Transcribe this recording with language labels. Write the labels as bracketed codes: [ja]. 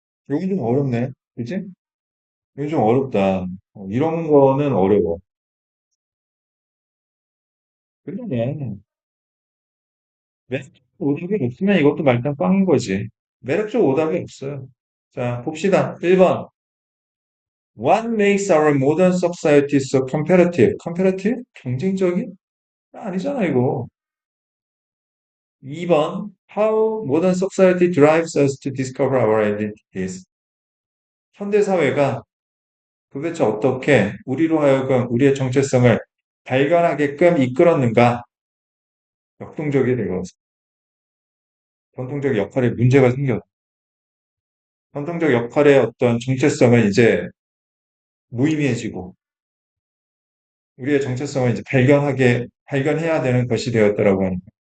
[ko] 여기 좀 어렵네. 그지? 이거 좀 어렵다. 이런 거는 어려워. 근데 매력적 오답이 없으면 이것도 말단 꽝인 거지. 매력적 오답이 없어요. 자, 봅시다. 1번. [en] What makes our modern society so competitive? [ko] competitive? 경쟁적인? 아니잖아, 이거. 2번. [en] How modern society drives us to discover our identities. [ko] 현대 사회가 도대체 어떻게 우리로 하여금 우리의 정체성을 발견하게끔 이끌었는가? 역동적이 되고 전통적 역할에 문제가 생겨. 전통적 역할의 어떤 정체성은 이제 무의미해지고 우리의 정체성을 이제 발견해야 되는 것이 되었다라고 하는 거예요.